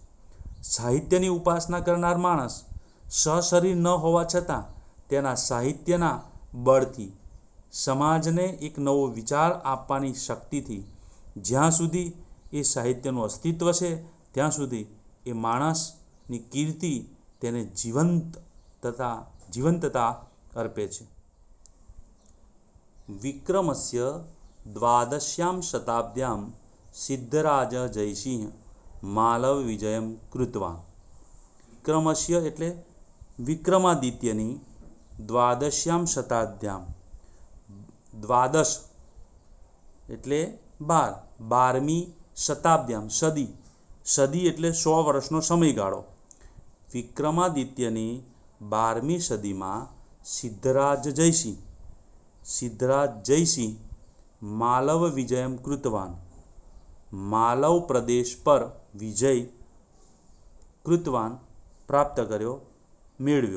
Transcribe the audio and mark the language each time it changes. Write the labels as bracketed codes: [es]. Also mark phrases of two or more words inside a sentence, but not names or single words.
[gu] સાહિત્યની ઉપાસના કરનાર માણસ સશરીર ન હોવા છતાં તેના સાહિત્યના બળથી સમાજને એક નવો વિચાર આપવાની શક્તિથી જ્યાં સુધી એ સાહિત્યનું અસ્તિત્વ છે ત્યાં સુધી એ માણસની કીર્તિ તેને જીવંતતા અર્પે છે. [sa] विक्रमस्य द्वादश्यां शताब्द्यां सिद्धराज जयसिंह मालव विजयं कृतवान्। [gu] विक्रमस्य એટલે વિક્રમાદિત્યની [sa] द्वादश्याम शताब्द्याम, [gu] દ્વાદશ એટલે 12, 12મી શતાબ્દ્યામ સદી, સદી એટલે 100 વર્ષનો સમયગાળો. વિક્રમાદિત્યની 12મી સદીમાં સિદ્ધરાજ જયસિંહ માલવ [sa] विजयम कृतवान, [gu] માલવ પ્રદેશ પર વિજય કૃતવાન પ્રાપ્ત કર્યો, મેળવ્યો.